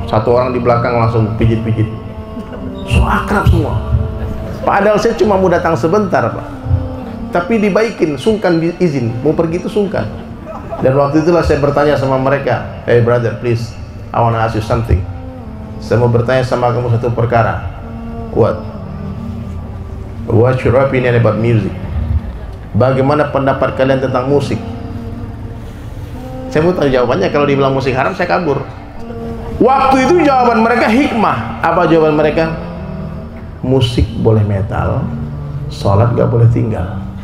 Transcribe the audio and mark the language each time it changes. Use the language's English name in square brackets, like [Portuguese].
[Indonesian] Satu orang di belakang langsung pijit-pijit. So akrab semua. Padahal saya cuma mau datang sebentar, Pak. Tapi dibaikin, sungkan izin. Mau pergi itu sungkan. Dan waktu itulah saya bertanya sama mereka, [English] "Hey brother, please, I wanna ask you something." [Indonesian] Saya mau bertanya sama kamu satu perkara. Kuat. [English] What's your opinion about music? [Indonesian] Bagaimana pendapat kalian tentang musik? Saya mau tahu jawabannya. Kalau dibilang musik haram, saya kabur. Waktu itu jawaban mereka hikmah. Apa jawaban mereka? Musik boleh metal, sholat gak boleh tinggal.